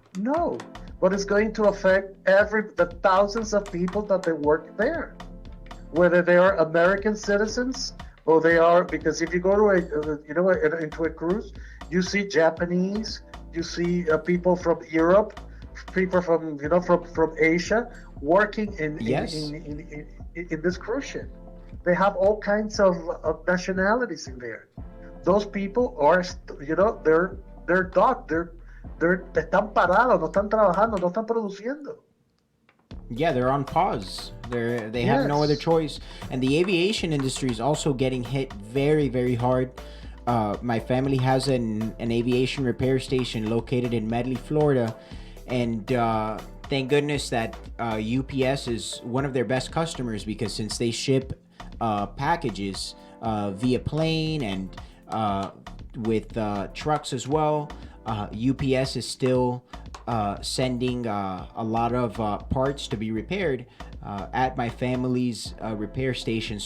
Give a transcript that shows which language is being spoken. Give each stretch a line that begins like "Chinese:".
English: No, but it's going to affect the thousands of people that they work there, whether they are American citizens or they are, because if you go to into a cruise, you see Japanese, you see people from Europe, people from from Asia working in this cruise ship. They have all kinds of nationalities in there. Those people are, they're docked. They're
Spanish: están parados, no están trabajando, no están produciendo.
English: Yeah, they're on pause. They have no other choice. And the aviation industry is also getting hit very, very hard. My family has an aviation repair station located in Medley, Florida, and thank goodness that UPS is one of their best customers, because since they ship packages via plane and with trucks as well, UPS is still sending a lot of parts to be repaired at my family's repair station.